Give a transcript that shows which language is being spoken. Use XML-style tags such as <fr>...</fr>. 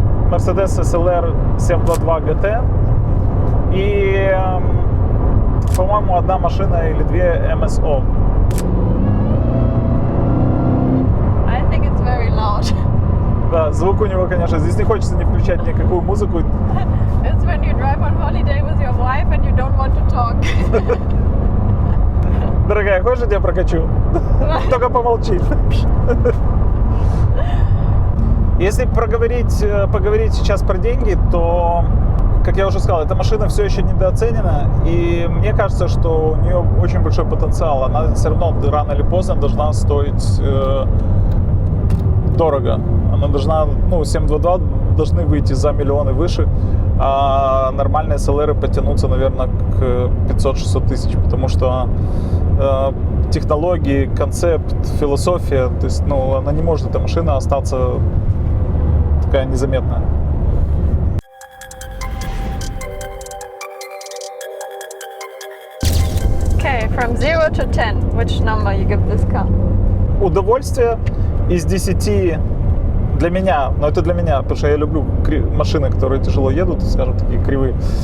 <en>Mercedes SLR 722 GT.</en> <ru>И, по-моему, одна машина или две MSO.</ru> <en>I think it's very loud.</en> <ru>Да, звук у него, конечно, здесь не хочется не включать никакую музыку.</ru> <en>It's when you drive on holiday with your wife and you don't want to talk.</en> <ru>Дорогая, хочешь, я тебя прокачу? Только помолчи. Если поговорить сейчас про деньги, то, как я уже сказал, эта машина все еще недооценена, и мне кажется, что у нее очень большой потенциал. Она все равно рано или поздно должна стоить дорого. Она должна, 722 должны выйти за миллион и выше, а нормальные SLR потянутся, наверное, к 500-600 тысяч, потому что технологии, концепт, философия, то есть, она не может, эта машина, остаться такая незаметная.</ru> <en>Okay, from 0 to 10, which number you give this car?</en> <ru>Удовольствие из 10 для меня, но это для меня, потому что я люблю машины, которые тяжело едут, скажем, такие кривые.</ru>